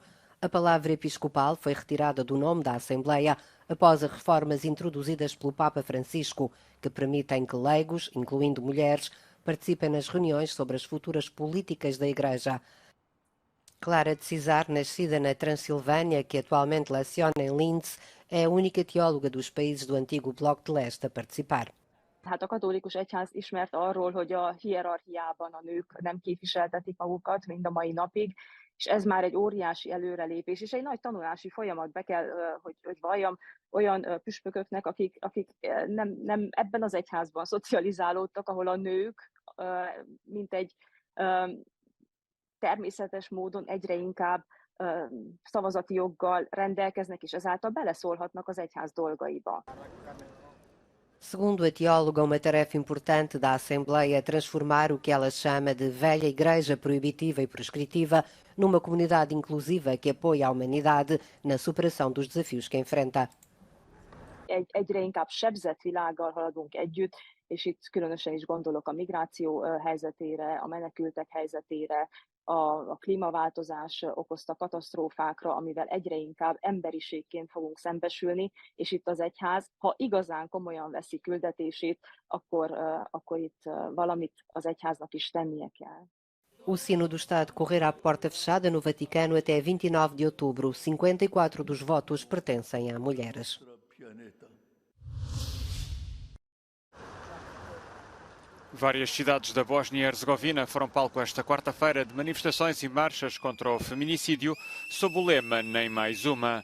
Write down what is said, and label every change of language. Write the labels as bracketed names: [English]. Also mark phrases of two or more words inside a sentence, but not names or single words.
[Portuguese] A palavra episcopal foi retirada do nome da Assembleia após as reformas introduzidas pelo Papa Francisco, que permitem que leigos, incluindo mulheres, participem nas reuniões sobre as futuras políticas da Igreja. Clara de Cisar, nascida na Transilvânia, que atualmente leciona em Linz, é a única teóloga dos países do antigo Bloco de Leste a participar. [Hungarian] Hát a katolikus egyház ismert arról, hogy a hierarchiában a nők nem képviseltetik magukat mind a mai napig, és ez már egy óriási előrelépés, és egy nagy tanulási folyamat be kell, hogy valljam olyan püspököknek, akik nem ebben az egyházban szocializálódtak, ahol a nők, mint egy természetes módon egyre inkább szavazati joggal rendelkeznek, és ezáltal beleszólhatnak az egyház dolgaiba. [Portuguese] Segundo a teóloga, uma tarefa importante da Assembleia é transformar o que ela chama de velha igreja proibitiva e prescritiva numa comunidade inclusiva que apoia a humanidade na superação dos desafios que enfrenta. [Hungarian] Egyre inkább sebzett világgal haladunk együtt, és itt különösen is gondolok a migráció helyzetére, a menekültek helyzetére, a klímaváltozás okozta katasztrófákra, amivel egyre inkább emberiségként fogunk szembesülni, és itt az egyház, ha igazán komolyan veszi küldetését, akkor itt valamit az egyháznak is tennie kell. [Portuguese] O Sínodo está a decorrer à porta fechada no Vaticano até 29 de outubro. 54 dos votos pertencem a mulheres. Várias cidades da Bósnia e Herzegovina foram palco esta quarta-feira de manifestações e marchas contra o feminicídio, sob o lema Nem Mais Uma.